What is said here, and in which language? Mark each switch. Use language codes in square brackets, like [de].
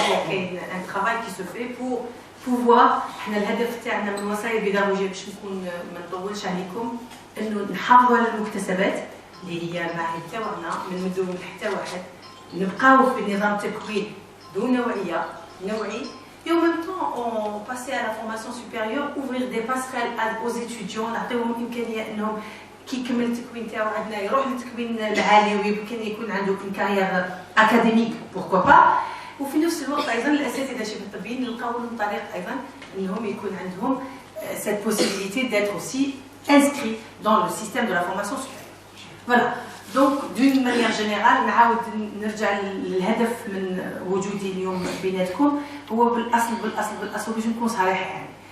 [fr] Il y a un travail qui se fait pour pouvoir. [ar] الهدف تاعنا من الوصايا البيداغوجيه باش نكون ما نطولش عليكم انه نحافظوا على المكتسبات اللي هي المعاهد تاعنا من مدون حتى واحد، نبقاو في نظام تكوين ذو نوعيه نوعي. [fr] Et en même temps, on passait à la formation supérieure, ouvrir des passerelles aux étudiants, [ar] نعطيهم إمكانية إنهم كي يكمل التكوين تاعو عندنا يروح للتكوين العالي ويمكن يكون عنده [fr] une carrière académique pourquoi pas. [ar] وفي نفس الوقت أيضا الأساتذة شبه الطبيين نلقاو لهم طريق أيضا إنهم يكون عندهم [fr] cette possibilité d'être aussi inscrits dans le système de la formation supérieure. Voilà. Donc d'une manière générale [ar] نعاود نرجع للهدف من وجودي اليوم بيناتكم، هو بالأصل باش نكون صريحة يعني.